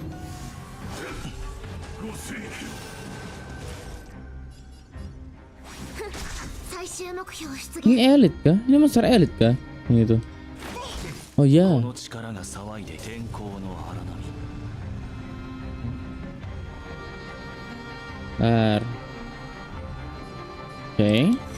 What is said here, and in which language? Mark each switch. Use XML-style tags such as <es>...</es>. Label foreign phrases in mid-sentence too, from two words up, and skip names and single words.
<ja>最終目標出現。</ja> <id>Ini elit kah? Ini monster elit kah? Yang itu. Oh</id> <ja>こ</ja> <id>ya.</id> <ja>の力が騒いで天候の荒波。</ja> <id>Bentar. Oke.</id>